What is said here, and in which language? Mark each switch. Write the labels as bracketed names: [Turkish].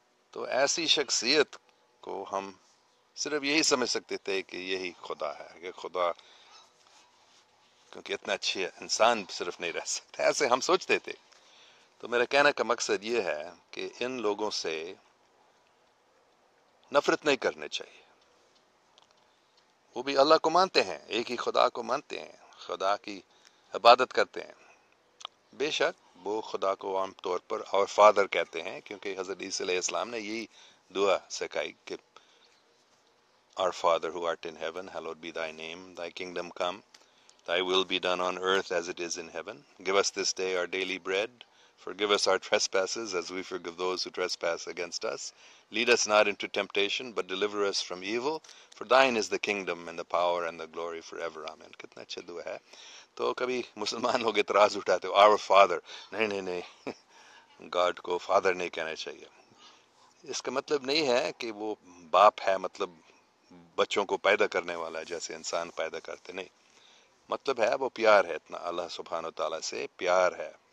[Urdu] تو ایسی شخصیت کو ہم صرف یہی سمجھ سکتے تھے کہ یہی خدا ہے، کہ خدا، کیونکہ اتنا اچھے انسان صرف نہیں رہ سکتا، ایسے ہم سوچتے تھے. تو میرا کہنے کا مقصد یہ ہے کہ ان لوگوں سے نفرت نہیں کرنی چاہیے. وہ بھی اللہ کو مانتے ہیں، ایک ہی خدا کو مانتے ہیں، خدا کی عبادت کرتے ہیں. بے شک وہ خدا کو عام طور پر اور فادر کہتے ہیں، کیونکہ حضرت عیسیٰ علیہ السلام نے یہی دعا سکھائی کہ [English] Our Father who art in heaven, hallowed be thy name, thy kingdom come, thy will be done on earth as it is in heaven. Give us this day our daily bread. Forgive us our trespasses as we forgive those who trespass against us. Lead us not into temptation, but deliver us from evil. For thine is the kingdom and the power and the glory forever. [Urdu] Amen. کتنا اچھا دعا ہے. تو کبھی مسلمان لوگ اعتراض اٹھاتے، [English] Our Father. [Urdu] نہیں، گاڈ کو فادر نہیں کہنا چاہیے. اس کا مطلب نہیں ہے کہ وہ باپ ہے، مطلب بچوں کو پیدا کرنے والا ہے جیسے انسان پیدا کرتے. نہیں، مطلب ہے وہ پیار ہے، اتنا اللہ سبحانہ و تعالیٰ سے پیار ہے.